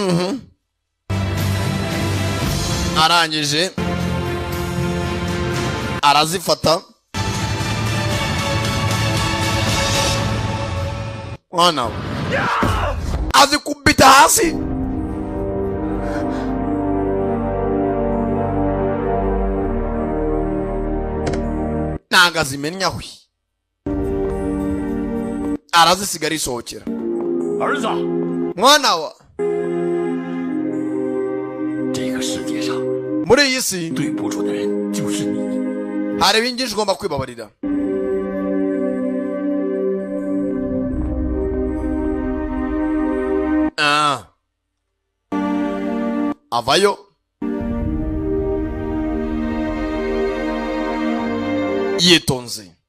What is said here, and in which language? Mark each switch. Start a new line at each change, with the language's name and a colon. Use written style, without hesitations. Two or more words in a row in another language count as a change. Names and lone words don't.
Kinyarwanda: arangije arazifata mwana we azikubita hasi ntago azimenyaho arazisiga arisohokera
Chinese: 儿子，
Kinyarwanda: mwana wa
Chinese: 这个世界上
Kinyarwanda: muri iyi si
Chinese: 对不住的人就是你。
Kinyarwanda: hari ibintu byinshi ugomba kwibabarira avayo yitonze